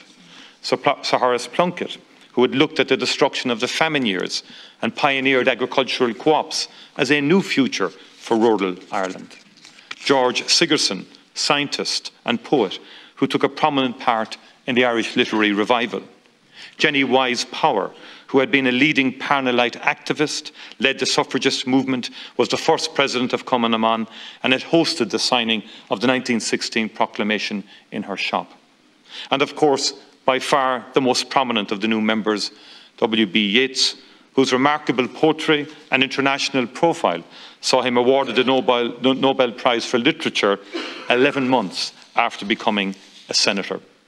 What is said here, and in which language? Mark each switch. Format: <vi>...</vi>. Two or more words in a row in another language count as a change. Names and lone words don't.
<en>Sir Horace Plunkett, who had looked at the destruction of the famine years and pioneered agricultural co-ops as a new future for rural Ireland. George Sigerson, scientist and poet, who took a prominent part in the Irish literary revival. Jenny Wise Power, who had been a leading Parnellite activist, led the suffragist movement, was the first president of Cumann na mBan, and had hosted the signing of the 1916 proclamation in her shop. And of course, by far the most prominent of the new members, W.B. Yeats, whose remarkable poetry and international profile saw him awarded the Nobel Prize for Literature 11 months after becoming a senator.</en>